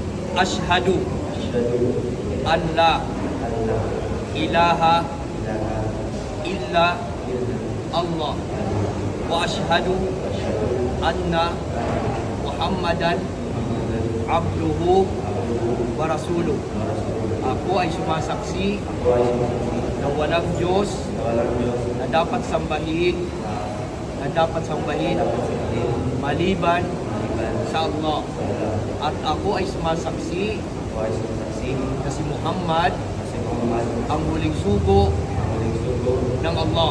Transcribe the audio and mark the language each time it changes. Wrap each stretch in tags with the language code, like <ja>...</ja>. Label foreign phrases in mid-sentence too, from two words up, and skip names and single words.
<ar>أشهد أن لا إله إلا الله وأشهد أن محمدا عبده ورسوله.</ar> <tl>Ako ay sumasaksi na walang Diyos na dapat sambahin maliban sa Allah. At ako ay sumasaksi na si Muhammad ang huling sugo ng Allah.</tl>